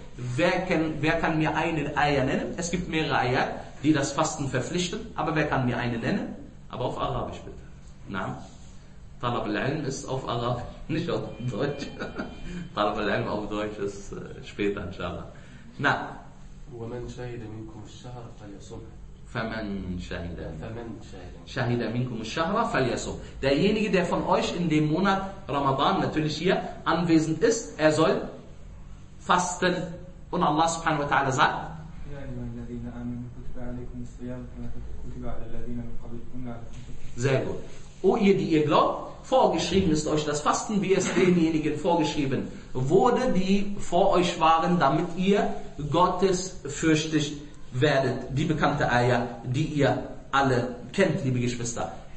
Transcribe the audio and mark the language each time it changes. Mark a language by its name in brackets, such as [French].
[German] Wer kann mir eine Ayah nennen? Es gibt mehrere Ayah, die das Fasten verpflichten, aber wer kann mir eine nennen? Aber auf Arabisch bitte. Naam. Talab al-Ilm ist auf Arabisch, nicht auf Deutsch. Talab al-Ilm auf Deutsch ist später, inshallah. Naam. [Arabic] ومن شهد منكم الشهر فليصم فمن شهد منكم الشهر فليصم. [German] Derjenige, der von euch in dem Monat Ramadan natürlich hier anwesend ist, er soll fasten. Und Allah subhanahu wa ta'ala sagt: [Arabic] يا الذين امنوا كتب عليكم الصيام كما كتب على الذين من قبلكم لعلكم. [German] Sehr gut. O ihr, die ihr glaubt, vorgeschrieben ist euch das Fasten, wie es denjenigen vorgeschrieben wurde, die vor euch waren, damit ihr gottesfürchtig werdet. Die bekannte Ayah, die ihr alle kennt, liebe Geschwister.